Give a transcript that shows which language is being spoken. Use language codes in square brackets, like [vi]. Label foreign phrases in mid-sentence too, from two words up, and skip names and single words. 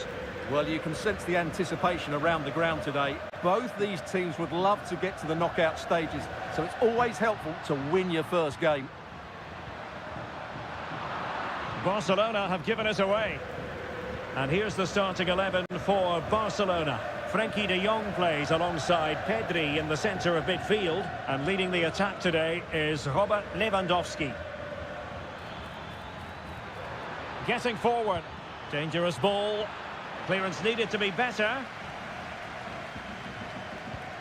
[en] Well, you can sense the anticipation around the ground today. Both these teams would love to get to the knockout stages, so it's always helpful to win your first game. Barcelona have given us away. And here's the starting 11 for Barcelona. Frenkie de Jong plays alongside Pedri in the centre of midfield. And leading the attack today is Robert Lewandowski. Getting forward. Dangerous ball. Clearance needed to be better.